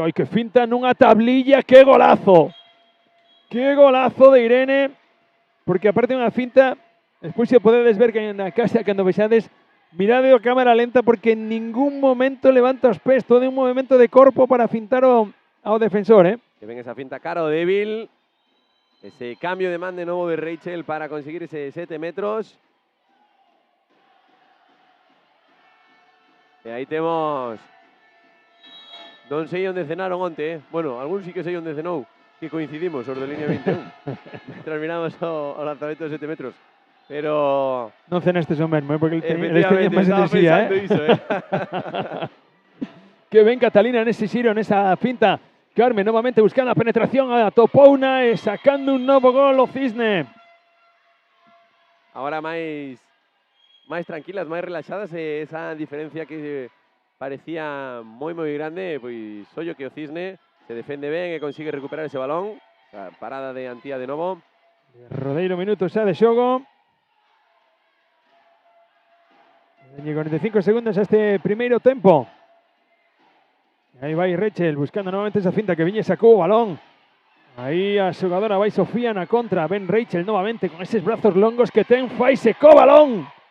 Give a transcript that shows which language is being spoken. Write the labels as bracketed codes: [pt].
[gl] Ai, que finta nunha tablilla. [es] ¡Qué golazo! ¡Qué golazo de Irene! [gl] Porque aparte unha finta, despois se podedes ver que na casa cando vexades, mirade a cámara lenta porque en ningún momento levanta os pés, todo un movimento de corpo para fintar ao defensor, Que ven esa finta cara o débil. Ese cambio de man de novo de Rachel para conseguir ese 7 metros. E aí temos... Non sei onde cenaron onte, Bueno, algún sí que sei onde cenou, que coincidimos, os de Línea 21. Terminamos o lanzamento de 7 metros. Pero... Non cenaste o mesmo, porque eles teñen máis enerxía, iso, Que ven Catalina nese xiro, nesa finta. Carmen novamente buscando a penetración, a Topouna e sacando un novo gol o Cisne. Agora máis tranquilas, máis relaxadas, e esa diferencia que parecía moi grande, pois ollo que o Cisne se defende ben e consigue recuperar ese balón. A parada de Antía de novo. Rodeiro minuto xa de xogo. Y 45 segundos a este primeiro tempo. Aí vai Rachel buscando novamente esa finta que Viñe sacou o balón. Aí a xogadora vai Sofía na contra. Ven Rachel novamente con eses brazos longos que ten. Faise co balón.